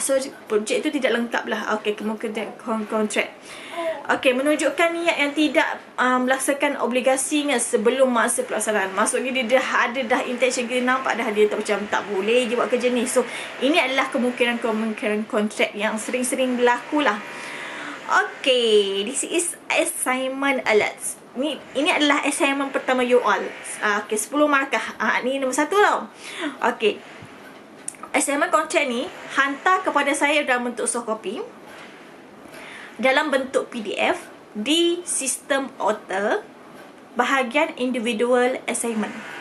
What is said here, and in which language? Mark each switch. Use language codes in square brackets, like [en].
[ms] So projek itu tidak lengkap lah. Okey, kemungkinan kontrak. Okey, menunjukkan niat yang tidak melaksanakan obligasinya sebelum masa pelaksanaan. Maksudnya dia dah intention, kita nampak dah dia macam tak boleh je buat kerja ni. So ini adalah kemungkinan kontrak yang sering-sering berlaku lah. [en] Okey, this is assignment alerts. [ms] Ini adalah assignment pertama you all. Okey, 10 markah. Ni nombor 1 tau. Okey, assignment kontrak ni hantar kepada saya dalam bentuk soft copy, dalam bentuk PDF di sistem Otter, bahagian individual assignment.